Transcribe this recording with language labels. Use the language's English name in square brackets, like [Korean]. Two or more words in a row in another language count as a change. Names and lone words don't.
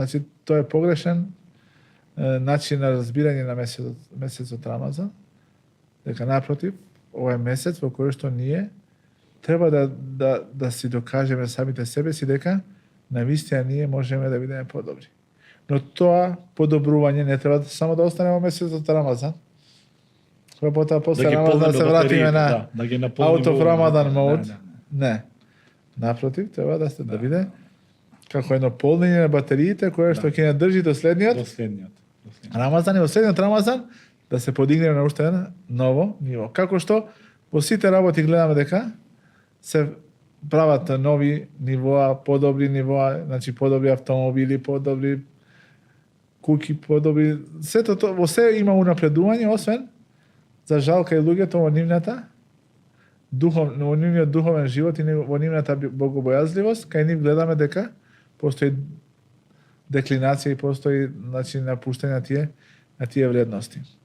[Macedonian] Значи тоа е погрешен начин на разбирање на месецот Рамазан, дека напротив, ова е месец во кој што ние треба да си докажеме самите себе си дека навистина ние можеме да бидеме подобри. Но тоа подобрување не треба само да остане во месецот Рамазан. Кога потоа после Рамазан да се вратиме на да ги [English] out of Ramadan mode. [Macedonian] Да. Не. Напротив, треба да биде како едно полнење на батериите кое што ќе ја држи до следниот Последниот. Рамазан и во следниот Рамазан да се подигне на уште едно ново ниво. Како што во сите работи гледаме дека се прават нови нивоа, подобри нивоа, значи подобри автомобили, подобри куки, подобри сето тоа, во се има унапредување, освен за жал кај луѓето во нивната во нивниот духовен живот и во нивната богобојазливост, кај нив гледаме дека постои деклинација и постои значи напуштање на тие вредности.